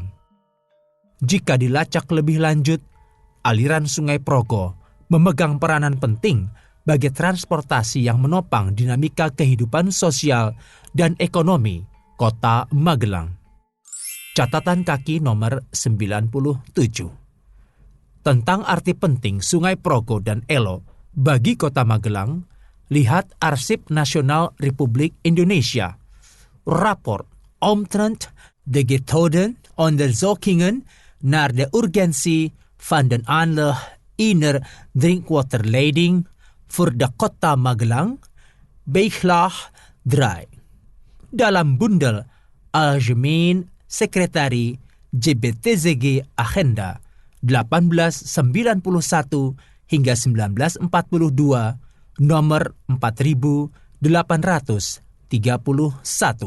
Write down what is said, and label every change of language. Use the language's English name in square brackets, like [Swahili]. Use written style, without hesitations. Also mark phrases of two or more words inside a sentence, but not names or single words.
[Indonesian] Jika dilacak lebih lanjut, aliran sungai Progo memegang peranan penting sebagai transportasi yang menopang dinamika kehidupan sosial dan ekonomi Kota Magelang. Catatan kaki nomor 97. Tentang arti penting Sungai Progo dan Elo bagi Kota Magelang, lihat Arsip Nasional Republik Indonesia. [Dutch] Rapport omtrent de gethouden onderzoekingen naar de urgentie van de aanleg iner drinkwaterleiding voor de Kota Magelang, bijlaag 3. [Indonesian] Dalam bundel Algemeen Sekretari JBTZG Agenda 1891 hingga 1942 nomor 4831.